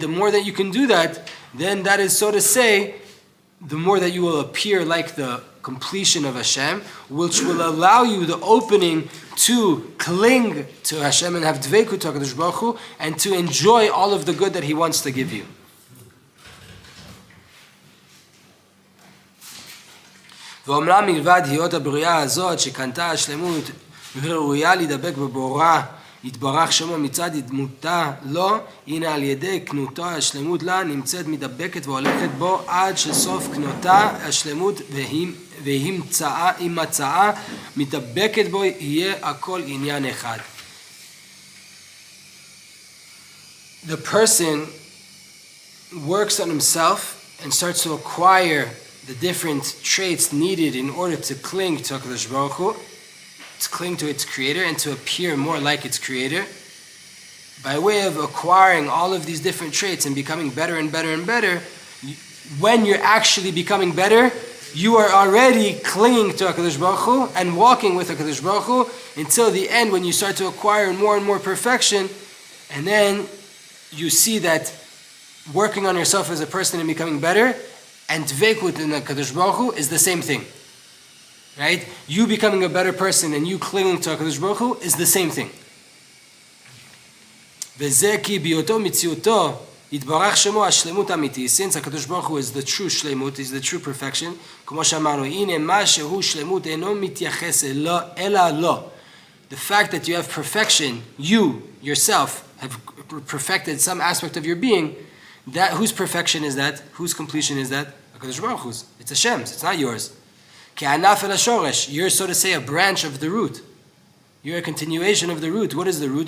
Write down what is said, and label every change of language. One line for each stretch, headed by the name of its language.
English: The more that you can do that, then that is, so to say, the more that you will appear like the completion of Hashem, which will allow you the opening to cling to Hashem and have dveikut to HaKadosh Baruch Hu, and to enjoy all of the good that He wants to give you.
Hebrew: ואומנם מלבד היות הבריאה הזאת שקנתה השלמות וראויה להידבק בבורא יתברך שמו מצד דמותה לו, הנה על ידי קנותו השלמות לה נמצאת מדבקת והולכת בו עד שסוף קנותה השלמות והיא מצאה מדבקת בו יהיה הכל עניין אחד.
English: The person works on himself and starts to acquire the different traits needed in order to cling to HaKadosh Baruch Hu, to cling to its creator and to appear more like its creator. By way of acquiring all of these different traits and becoming better and better and better, when you're actually becoming better, you are already clinging to HaKadosh Baruch Hu and walking with HaKadosh Baruch Hu until the end when you start to acquire more and more perfection, and then you see that working on yourself as a person and becoming better and dveikut in the HaKadosh Baruch Hu is the same thing, right? You becoming a better person and you clinging to HaKadosh Baruch Hu is the same thing.
Hebrew: וזה כי בהיותו מציאותו יתברך שמו השלמות האמיתי,
English: since HaKadosh Baruch Hu is the true שלמות, is the true perfection,
Hebrew: כמו שאמרנו, הנה מה שהוא שלמות אינו מתייחס אלא לו.
English: The fact that you have perfection, you, yourself, have perfected some aspect of your being, that whose perfection is that? Whose completion is that? HaKadosh Baruch Hu's. It's Hashem's. It's not yours.
Hebrew: K'anaf el hashoresh.
English: You're, so to say, a branch of the root. You're a continuation of the root. What is the root?